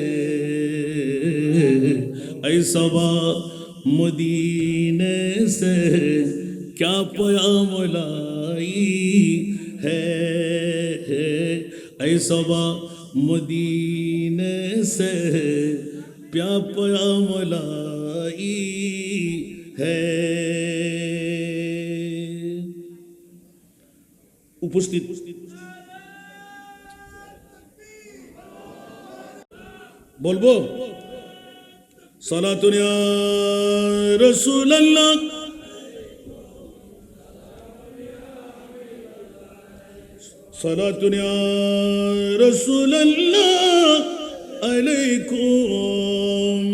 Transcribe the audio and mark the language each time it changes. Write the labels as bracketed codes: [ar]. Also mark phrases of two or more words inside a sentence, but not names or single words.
[ur] اے صبا مدینے سے کیا پیام لائی ہے، اے صبا مدینے سے کیا پیام لائی ہے، [bn] উপস্থিত বলবো [ar] صلاة يا رسول الله, صلاة يا رسول الله عليكم,